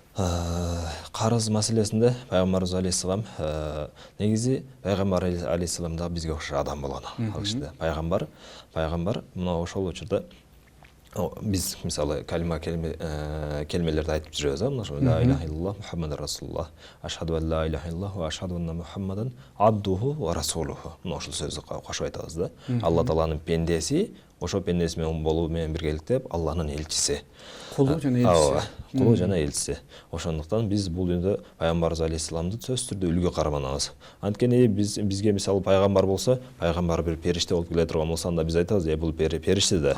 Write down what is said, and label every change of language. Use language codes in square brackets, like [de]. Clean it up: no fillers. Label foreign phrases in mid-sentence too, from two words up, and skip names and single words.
[ky] Карыз маселесинде пайгамбарыбыз алейхисалам негизи пайгамбар алейхисалам да бизге окшош адам болгон. Ал кишиде пайгамбар мына ошол учурда биз мисалы келмелерди айтып жүрөбүз, мына ошо [ar] لا إله إلا الله محمد رسول الله, أشهد أن لا إله إلا الله وأشهد أن محمدا عبده ورسوله. [ky] Мына ошол сөздү кошуп айтабыз да. Алла Тааланын пендеси, ошо пендеси менен болуу менен биргеликте Алланын элчиси. Кулу жана элчиси. Кулу жана элчиси. Ошондуктан биз бул дүйнөдө пайгамбарыбыз алейхисаламды сөзсүз түрдө үлгү карманабыз. Анткени бизге мисалы пайгамбар болсо, пайгамбар бир периште болуп келе турган болсо, анда биз айтабыз, бул периште да.